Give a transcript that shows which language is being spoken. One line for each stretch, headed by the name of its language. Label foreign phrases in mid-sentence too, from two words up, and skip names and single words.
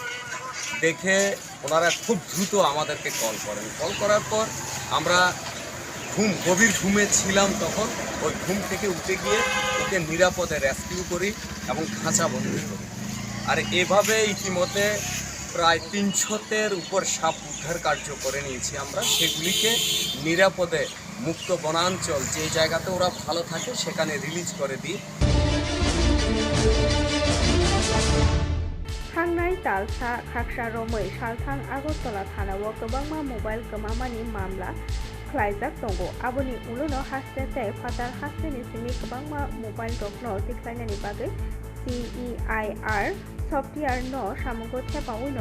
Bangla: দেখে ওনারা খুব দ্রুত আমাদেরকে কল করেন কল করার পর আমরা গভীর ঘুমে ছিলাম তখন ওই ঘুম থেকে উঠে গিয়ে ওকে নিরাপদে রেস্কিউ করি এবং খাঁচাবন্দি করি আর এভাবে ইতিমধ্যে প্রায় 300-এর উপর সাপ উদ্ধার কার্য করে নিয়েছি আমরা সেগুলিকে নিরাপদে মুক্ত বনাঞ্চল যে জায়গাতে ওরা ভালো থাকে সেখানে রিলিজ করে দিই
Kok Borok: Hangnai Talsa Khaksa Romoi Salthang Agottola Thanao Kwbangma mobile gomamani mamla khlaijak tongo aboni ulono haste tei fatar haste ni simi kwbangma mobile rokno tiklainani bagui CEIR software no samungo thepaui no